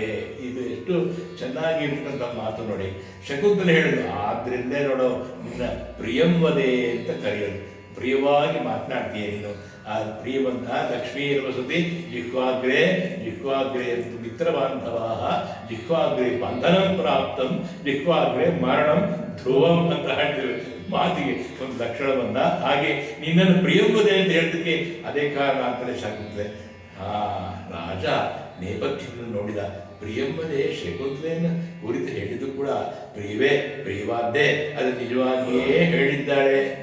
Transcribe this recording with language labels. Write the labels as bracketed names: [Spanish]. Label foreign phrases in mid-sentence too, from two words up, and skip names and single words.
[Kannada] ಇದು ಎಷ್ಟು ಚೆನ್ನಾಗಿ ಇರ್ತಕ್ಕಂಥ ಮಾತು ನೋಡಿ. ಶಕುಂತಲೆ ಹೇಳಿದ್ರು, ಆದ್ರಿಂದೇ ನೋಡು ನಿನ್ನ ಪ್ರಿಯಂವದೆ ಅಂತ ಕರೆಯೋದು. ಪ್ರಿಯವಾಗಿ ಮಾತನಾಡ್ತೀಯ ನೀನು. ಆ ಪ್ರಿಯವಂತ [Sanskrit] ಲಕ್ಷ್ಮೀ ವಸತಿ ಜಿಹ್ವಾಗ್ರೇ ಜಿಹ್ವಾಗ್ರೇ ಮಿತ್ರ ಬಾಂಧವ ಜಿಹ್ವಾಗ್ರೇ ಬಂಧನಂ ಪ್ರಾಪ್ತಂ ಜಿಹ್ವಾಗ್ರೇ ಮರಣಂ ಧ್ರುವಂ [Kannada] ಅಂತ ಹೇಳ್ತೀವಿ. ಮಾತಿಗೆ ಒಂದು ಲಕ್ಷಣ ಬಂದ ಹಾಗೆ ನಿನ್ನನ್ನು ಪ್ರಿಯಂಬುದೇ ಅಂತ ಹೇಳೋದಕ್ಕೆ ಅದೇ ಕಾರಣ ಅಂತಲೇ ಸಾಕುತ್ತದೆ. ಆ ರಾಜ ನೇಪಥ್ಯವನ್ನು ನೋಡಿದ. ಪ್ರಿಯಂಬದೇ ಶಕುಂತಲೆಯನ್ನು ಕುರಿತು ಹೇಳಿದ್ದು ಕೂಡ ಪ್ರಿಯವೇ ಪ್ರಿಯವಾದ್ದೇ, ಅದು ನಿಜವಾಗಿಯೇ ಹೇಳಿದ್ದಾಳೆ.